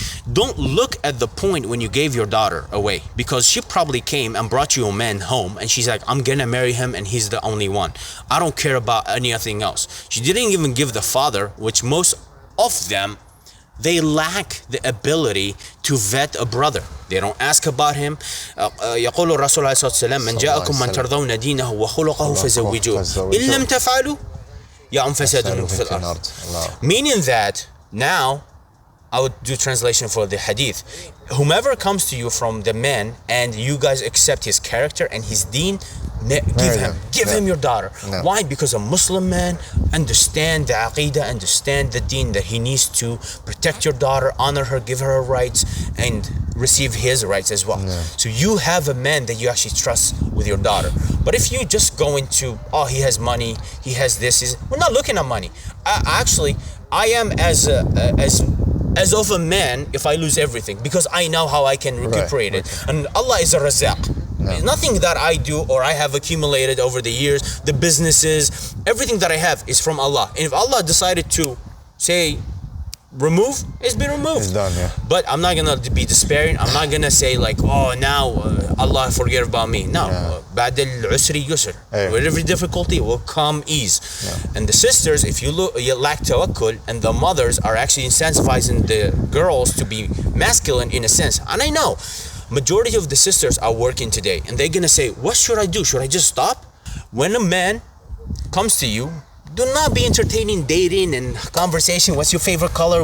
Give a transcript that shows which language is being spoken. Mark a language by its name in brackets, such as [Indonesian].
[English] Don't look at the point when you gave your daughter away, because she probably came and brought you a man home and she's like, I'm gonna marry him and he's the only one. I don't care about anything else. She didn't even give the father, which most of them they lack the ability to vet a brother. They don't ask about him. [Arabic] يقول الرسول عليه الصلاة والسلام من جاءكم من ترضون دينه وخلقه فزوجوه إن لم تفعلوا يعم فساد في الأرض. [English] Meaning that now, I would do translation for the hadith. Whomever comes to you from the man and you guys accept his character and his deen, give him your daughter. Yeah. Why? Because a Muslim man understand the aqidah, understand the deen, that he needs to protect your daughter, honor her, give her her rights, and receive his rights as well. Yeah. So you have a man that you actually trust with your daughter. But if you just go into, oh, he has money, he has this, we're not looking at money. I am as of a man if I lose everything, because I know how I can recuperate it. And Allah is a razaq. Nothing that I do or I have accumulated over the years, the businesses, everything that I have is from Allah. And if Allah decided to say remove, it's been removed. It's done, yeah. But I'm not gonna be despairing. I'm not gonna say like, oh, now Allah forget about me. [Arabic] No, بعد العسر يسر. [English] With every difficulty will come ease. And the sisters, if you lack tawakkul, and the mothers are actually incentivizing the girls to be masculine in a sense. And I know majority of the sisters are working today, and they're gonna say, what should I do? Should I just stop? When a man comes to you, do not be entertaining dating and conversation. What's your favorite color?